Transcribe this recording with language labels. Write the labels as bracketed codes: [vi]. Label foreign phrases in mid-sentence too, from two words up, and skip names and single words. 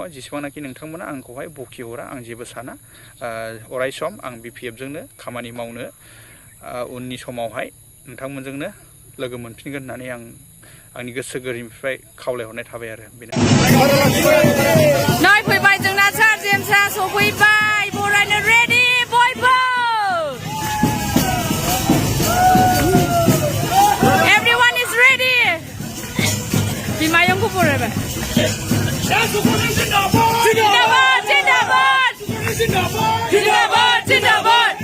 [brx] जेसेबांनाखि नोंथांमोना आंखौहाय बखिहरा आं जेबो साना। अराय सम आं BPFजोंनो खामानि मावनो उननि समावहाय नोंथांमोनजोंनो लोगो मोनफिनगोन होननानै आं आंनि गोसो गोरबोनिफ्राय खावलायहरनाय थाबाय आरो बेनो। नै फैबाय जोंना सार जेम्सआ सफैबाय, बरायनो रेडि बयबो। [en] Everyone is ready. [brx] बिमायंखौ बरायबाय। [hi] जिन्दाबाद जिन्दाबाद जिन्दाबाद जिन्दाबाद जिन्दाबाद।